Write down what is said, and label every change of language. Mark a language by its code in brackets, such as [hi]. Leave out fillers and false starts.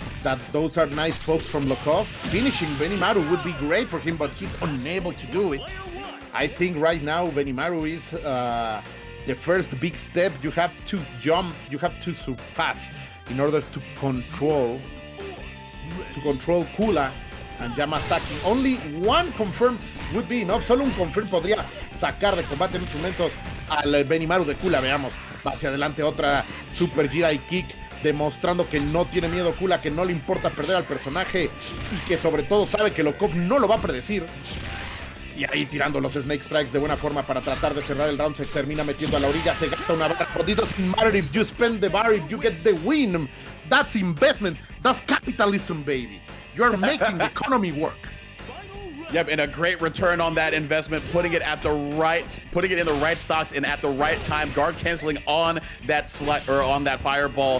[en] That those are nice pokes from Lokof. Finishing Benimaru would be great for him, but he's unable to do it. I think right now Benimaru is the first big step. You have to jump, you have to surpass in order to control Kula and Yamazaki. Only one confirm would be enough. [es] Solo un confirm podría sacar de combate en estos momentos al Benimaru de Kula. Veamos, va hacia adelante otra Super G.I. Kick, demostrando que no tiene miedo Kula, que no le importa perder al personaje y que sobre todo sabe que Lokof no lo va a predecir. Y ahí tirando los Snake Strikes de buena forma para tratar de cerrar el round. Se termina metiendo a la orilla, se gasta una barra. [en] But it doesn't matter if you spend the bar, if you get the win. That's investment. That's capitalism, baby. You're making the economy work. Yep, and a great return on that investment, putting it in the right stocks and at the right time, guard canceling on that on that fireball.